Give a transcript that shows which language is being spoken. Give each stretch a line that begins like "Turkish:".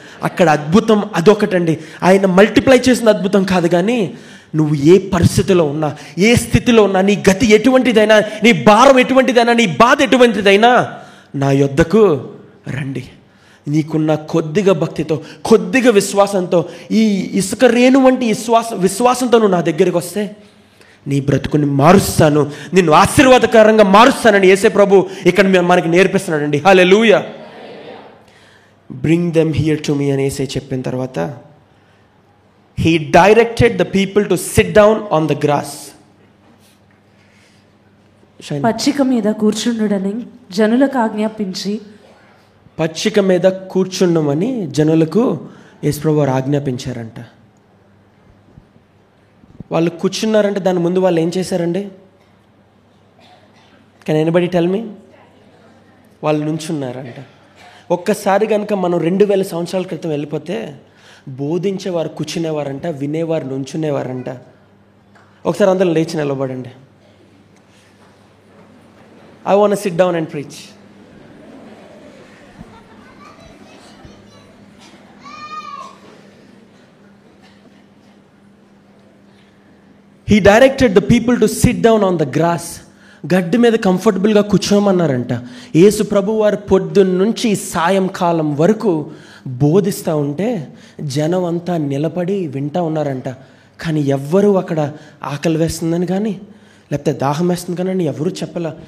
Telugu: అక్కడ అద్భుతం అదొకటండి. ఆయన మల్టిప్లై చేసిన అద్భుతం కాదు, కానీ నువ్వు ఏ పరిస్థితిలో ఉన్నా, ఏ స్థితిలో ఉన్నా, నీ గతి ఎటువంటిదైనా, నీ భారం ఎటువంటిదైనా, నీ బాధ ఎటువంటిదైనా నా యొద్దకు రండి. నీకున్న కొద్దిగా భక్తితో, కొద్దిగా విశ్వాసంతో, ఈ ఇసుక రేణు వంటి విశ్వాసంతో నువ్వు నా దగ్గరికి వస్తే నీ బ్రతుకుని మారుస్తాను, నిన్ను ఆశీర్వాదకరంగా మారుస్తానని యేసే ప్రభు ఇక్కడ మనకి నేర్పిస్తున్నాడండి. హల్లెలూయా.
English: bring them here to me
Telugu: అని యేసే చెప్పిన తర్వాత
English: he directed the people to sit down on the grass.
Telugu: పచ్చిక మీద కూర్చుండుడని జనులకు ఆజ్ఞాపించి, పచ్చిక మీద కూర్చుండమని జనులకు యేసు ప్రభువు ఆజ్ఞాపించారంట. వాళ్ళు కూర్చున్నారంటే దాని ముందు వాళ్ళు ఏం చేశారండి?
English: Can anybody tell me?
Telugu: వాళ్ళు నుంచున్నారంట. ఒక్కసారి కనుక మనం 2000 సంవత్సరాల క్రితం వెళ్ళిపోతే బోధించేవారు కూర్చునేవారంట, వినేవారు నుంచునేవారంట. ఒకసారి అందరూ లేచి నిలబడండి.
English: I want to sit down and preach. He directed the people to sit down on the grass.
Telugu: గడ్డి మీద కంఫర్టబుల్గా కూర్చోమన్నారంట. యేసు ప్రభు వారు పొద్దున్న నుంచి సాయంకాలం వరకు బోధిస్తూ ఉంటే జనం అంతా నిలబడి వింటూ ఉన్నారంట. కానీ ఎవ్వరూ అక్కడ ఆకలి వేస్తుందని కానీ లేకపోతే దాహం వేస్తుంది కానీ ఎవరూ చెప్పలే.